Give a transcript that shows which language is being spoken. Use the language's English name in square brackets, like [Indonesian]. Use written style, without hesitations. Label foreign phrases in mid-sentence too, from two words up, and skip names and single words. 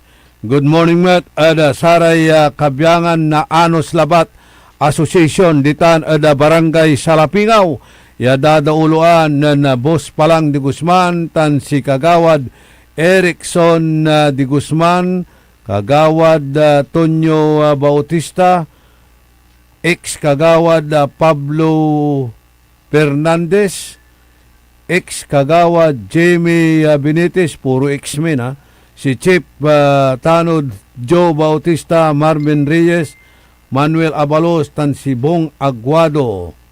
[English] Good morning [Pangasinan] met da saray kabyangan na Anos Labat Association ditan da Barangay Salapingaw ya dadauluan nan Boss Palang de Guzman tan si Kagawad Erickson de Guzman, Kagawad Tonyo Bautista, ex-kagawad Pablo Fernandez, ex-kagawad Jamie Benitez, puro ex-men ha, si Chief Tanod Joe Bautista, Marvin Reyes, Manuel Abalos, tan si Bong Aguado,